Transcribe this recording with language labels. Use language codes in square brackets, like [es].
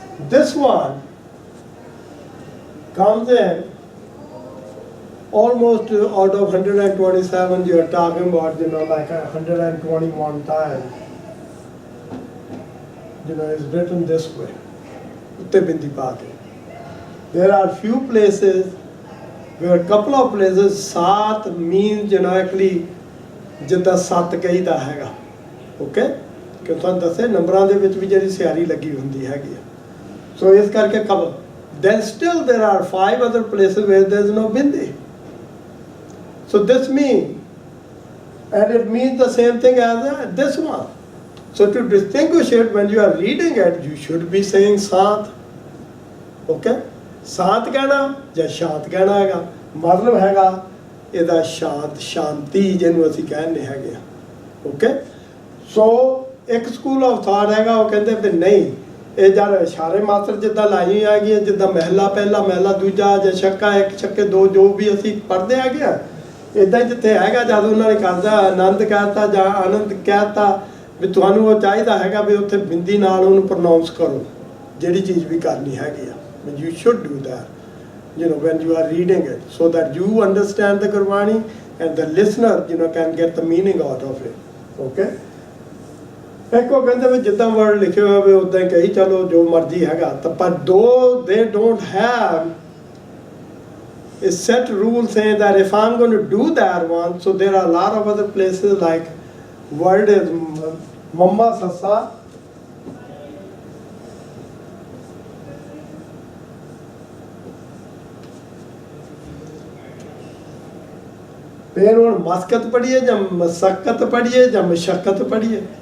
[en] This one comes in almost out of 127, you are talking about, like 121 times, it's written this way, [pa] utte bindi pa ke. [en] There are few places where a couple of places saat means actually [pa] ਜਿੱਦਾਂ ਸੱਤ ਕਹੀਦਾ ਹੈਗਾ, okay, ਕਿ ਤੁਹਾਨੂੰ ਦੱਸੇ ਨੰਬਰਾਂ ਦੇ ਵਿੱਚ ਵੀ ਜਿਹੜੀ ਸਿਆਰੀ ਲੱਗੀ ਹੁੰਦੀ ਹੈਗੀ ਆ, ਸੋ ਇਸ ਕਰਕੇ ਕਬਲ। [en] Then still there are 5 other places where there is no bindi. So this means, and it means the same thing as this one. So to distinguish it, when you are reading it, you should be saying saat, okay? [pa] ਸਾਂਤ ਕਹਿਣਾ ਜਾਂ ਸ਼ਾਂਤ ਕਹਿਣਾ ਹੈਗਾ, ਮਤਲਬ ਹੈਗਾ ਇਹਦਾ ਸ਼ਾਂਤ, ਸ਼ਾਂਤੀ ਜਿਹਨੂੰ ਅਸੀਂ ਕਹਿੰਦੇ ਹੈਗੇ ਆ, ਓਕੇ। ਸੋ ਇੱਕ ਸਕੂਲ ਆਫ ਥਾਟ ਹੈਗਾ, ਉਹ ਕਹਿੰਦੇ ਵੀ ਨਹੀਂ, ਇਹ ਜਦ ਇਸ਼ਾਰੇ ਮਾਤਰ ਜਿੱਦਾਂ ਲਾਈਆਂ ਹੈਗੀਆਂ, ਜਿੱਦਾਂ ਮਹਿਲਾ ਪਹਿਲਾ, ਮਹਿਲਾ ਦੂਜਾ, ਜਾਂ ਛੱਕਾ ਇੱਕ, ਛੱਕੇ ਦੋ, ਜੋ ਵੀ ਅਸੀਂ ਪੜ੍ਹਦੇ ਹੈਗੇ ਆ, ਇੱਦਾਂ ਹੀ ਜਿੱਥੇ ਹੈਗਾ, ਜਦ ਉਹਨਾਂ ਨੇ ਕਰਦਾ ਆਨੰਦ ਕਹਿਤਾ ਜਾਂ ਆਨੰਦ ਕਹਿਤਾ, ਵੀ ਤੁਹਾਨੂੰ ਉਹ ਚਾਹੀਦਾ ਹੈਗਾ ਵੀ ਉੱਥੇ ਬਿੰਦੀ ਨਾਲ ਉਹਨੂੰ ਪ੍ਰੋਨਾਊਂਸ ਕਰੋ, ਜਿਹੜੀ ਚੀਜ਼ ਵੀ ਕਰਨੀ ਹੈਗੀ ਆ। [en] You should do that, when you are reading it, so that you understand the Gurvani and the listener, can get the meaning out of it, okay? [pa] ਇੱਕ ਉਹ ਕਹਿੰਦੇ ਵੀ ਜਿੱਦਾਂ ਵਰਡ ਲਿਖੇ ਹੋਏ ਵੀ ਉਦਾਂ ਹੀ ਕਹੀ ਚਲੋ, ਜੋ ਮਰਜ਼ੀ ਹੈਗਾ, ਤਾਂ ਪਰ [en] they don't have a set rule saying that if I'm going to do that one, so there are a lot of other places like word is mamma sassa, [pa] ਫਿਰ ਹੁਣ ਮਸਕਤ ਪੜ੍ਹੀਏ ਜਾਂ ਮਸਕਤ ਪੜ੍ਹੀਏ ਜਾਂ ਮਸ਼ੱਕਤ ਪੜ੍ਹੀਏ।